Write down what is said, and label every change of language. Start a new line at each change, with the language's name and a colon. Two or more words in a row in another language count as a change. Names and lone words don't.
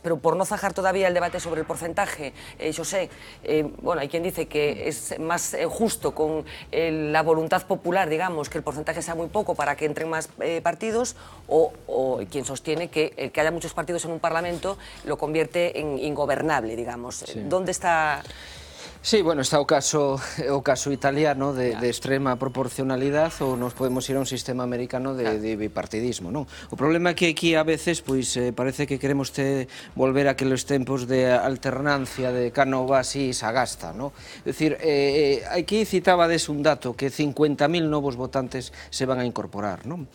Spanish: Pero por no zajar todavía el debate sobre el porcentaje, José, bueno, hay quien dice que es más justo con la voluntad popular, digamos, que el porcentaje sea muy poco para que entren más partidos, o quien sostiene que el que haya muchos partidos en un Parlamento lo convierte en ingobernable, digamos. Sí. ¿Dónde está...?
Galician: Sí, bueno, está o caso italiano de extrema proporcionalidade, ou nos podemos ir a un sistema americano de bipartidismo, non? O problema é que aquí a veces pois parece que queremos volver a aqueles tempos de alternancia de Cánovas e Sagasta, non? É dicir, aquí citábades un dato, que 50.000 novos votantes se van a incorporar, non?